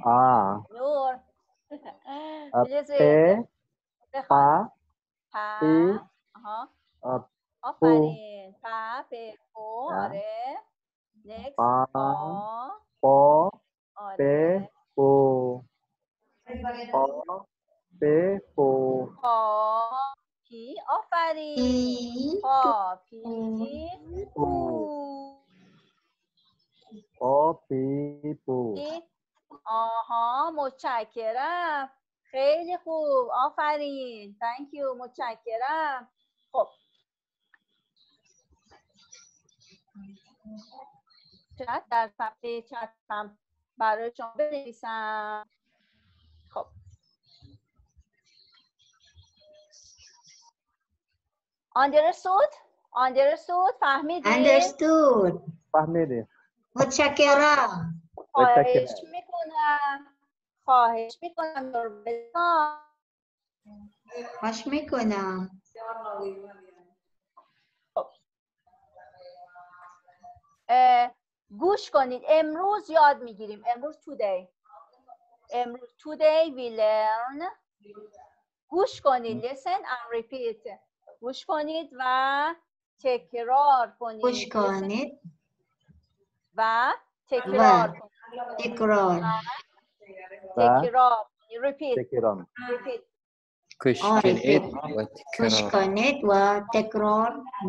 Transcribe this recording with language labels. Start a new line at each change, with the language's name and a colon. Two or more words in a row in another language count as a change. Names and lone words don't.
Persian: نور آفرین آره next آره پی آفرین پی متشکرم خیلی خوب آفرین
English: thank you
Persian: متشکرم خب چت در صفحه چت هم برای شما بنویسم خب understood فهمیدی متشکرم خواهش میکنم گوش کنید امروز یاد میگیریم امروز
English: today we learn
Persian: گوش کنید
English: listen and repeat
Persian: گوش کنید و تکرار کنید و تکرار repeat گوش کنید و تکرار